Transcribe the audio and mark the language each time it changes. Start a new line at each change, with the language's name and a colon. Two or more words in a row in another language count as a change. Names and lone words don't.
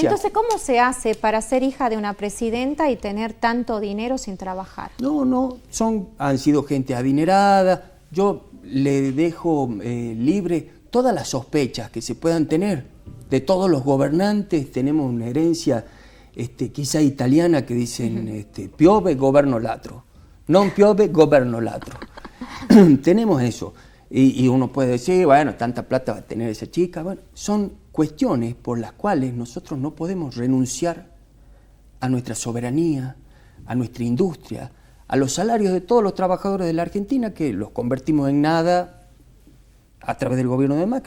Spanish: ¿Y entonces cómo se hace para ser hija de una presidenta y tener tanto dinero sin trabajar? No, han sido gente adinerada. Yo le dejo libre todas las sospechas que se puedan tener. De todos los gobernantes tenemos una herencia quizá italiana que dicen
Italian: piove governo latro, non piove governo latro.
Spanish: Tenemos eso. Y uno puede decir, bueno, tanta plata va a tener esa chica. Bueno, son cuestiones por las cuales nosotros no podemos renunciar a nuestra soberanía, a nuestra industria, a los salarios de todos los trabajadores de la Argentina, que los convertimos en nada a través del gobierno de Macri.